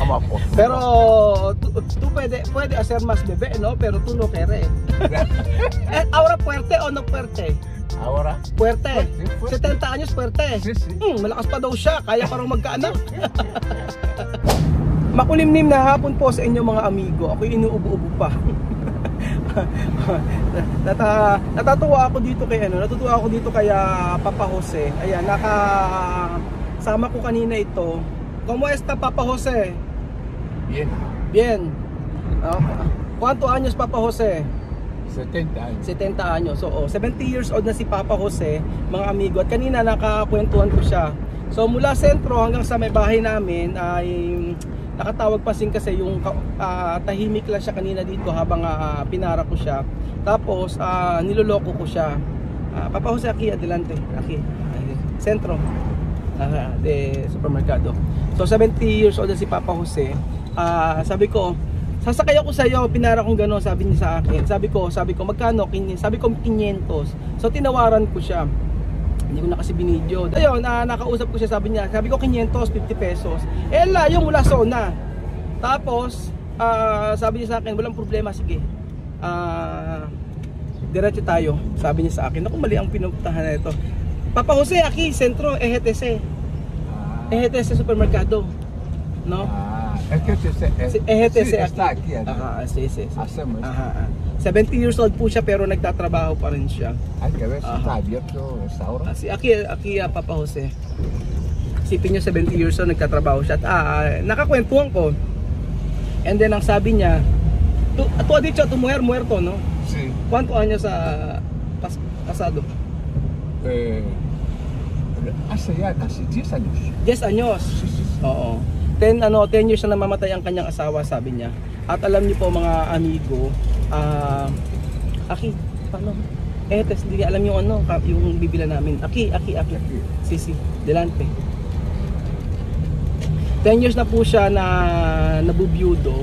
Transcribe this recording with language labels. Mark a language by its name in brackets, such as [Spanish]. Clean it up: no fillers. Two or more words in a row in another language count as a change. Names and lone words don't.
[Spanish] Pero tú puede hacer más bebé, ¿no? Pero tú no quieres. Ahora fuerte o no fuerte? Ahora? Fuerte. Fuerte. 70 anyos fuerte. Si, si. [Filipino] Malakas pa daw siya, kaya parang magkaanak. Makulimlim na hapon po sa inyo mga amigo. Ako'y inuubo-ubo pa. Natatuwa ako dito kay natutuwa ako dito kay Papa Jose. Ayan, nakasama ko kanina ito. [Spanish] ¿Cómo está Papa Jose? Bien. Bien. ¿Cuántos años Papa Jose? 70 años. 70 anyos. [Filipino] So, [English] 70 years old [Filipino] na si Papa Jose, mga amigo. At kanina nakakwentuhan ko siya. So, mula sentro hanggang sa may bahay namin ay nakatawag pa kasi yung tahimik lang siya kanina dito habang pinara ko siya. Tapos niloloko ko siya. Papa Jose, [Spanish] aquí adelante. Aquí. Sentro. De supermercado. [Filipino] So [English] 70 years old [Filipino] na si Papa Jose. Sabi ko, sasakay ako sa iyo, pinara kong gano'n, sabi niya sa akin. Sabi ko, magkano? Sabi ko 500. So tinawaran ko siya. Hindi ko na kasi binidyo. Ayun, nakausap ko siya, sabi ko 500, 50 pesos. Layo mula zona. Tapos, sabi niya sa akin, walang problema, sige. Diretso tayo, sabi niya sa akin. Naku, mali ang pinuntahan na ito. [Spanish] Papa Jose, aquí, centro, EGTC. EGTC supermercado. No? EGTC aquí. Sí. Hacemos. [English] 70 years old [Filipino] po siya pero nagtatrabaho pa rin siya. [Spanish] Hay que ver si está abierto esta hora. Aquí Papa Jose. [Filipino] Isipin nyo [English] 70 years old [Filipino] nagtatrabaho siya. At nakakwentuhan ko. And then ang sabi niya, [Spanish] tu ha dicho tu mujer muerto, no? Sí. ¿Cuánto años pasado? Hace ya casi 10 años. 10 años? Sí. [Filipino] Oo. 10 years na namamatay ang kanyang asawa, sabi niya. At alam niyo po mga amigo, Aki, paano? Hindi alam yung yung bibila namin. [Spanish] Aki. Sisi, delante. [Filipino] 10 years na po siya na nabubyudo.